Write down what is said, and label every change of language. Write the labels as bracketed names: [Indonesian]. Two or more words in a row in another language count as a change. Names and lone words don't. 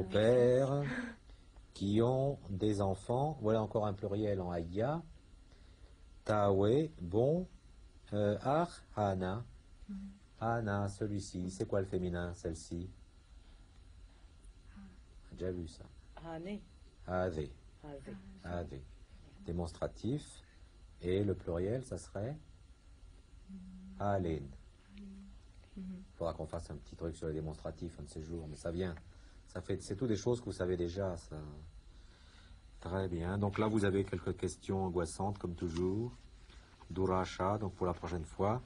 [French] pères qui ont des enfants. Voilà encore un pluriel en Aïa. Tawe, bon. Ach, Hana. Hana, celui-ci. C'est quoi le féminin, celle-ci? On a déjà vu ça. Hané. Ave. Havé. Ave. Démonstratif. Et le pluriel, ça serait Halen. Il faudra qu'on fasse un petit truc sur les démonstratifs un de ces jours, mais ça vient. C'est tout des choses que vous savez déjà. Ça. Très bien. Donc là, vous avez quelques questions angoissantes, comme toujours. Douracha, donc pour la prochaine fois.